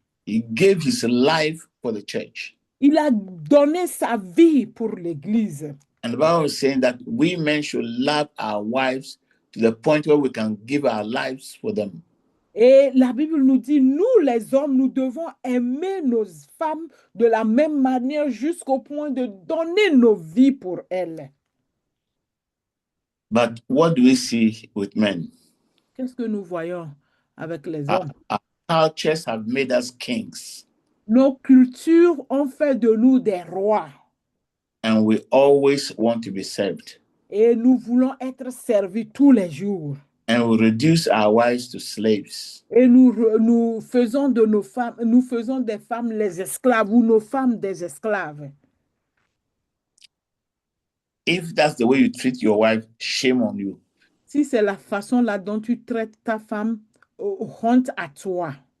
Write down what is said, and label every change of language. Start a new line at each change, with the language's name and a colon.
English: He gave his life for the church.
French: Il a donné sa vie pour l'Église.
English: And the Bible is saying that we men should love our wives to the point where we can give our lives for them.
French: Et la Bible nous dit, nous les hommes, nous devons aimer nos femmes de la même manière jusqu'au point de donner nos vies pour elles.
English: But what do we see with men?
French: Qu'est-ce que nous voyons avec les hommes?
English: Our cultures have made us kings.
French: Nos cultures ont fait de nous des rois.
English: And we always want to be served.
French: Et nous voulons être servis tous les jours.
English: And we reduce our wives to slaves.
French: Et nous faisons de nos femmes, nous faisons des femmes les esclaves ou nos femmes des esclaves.
English: If that's the way you treat your wife, shame on you.
French: Si c'est la façon là dont tu traites ta femme, honte à toi.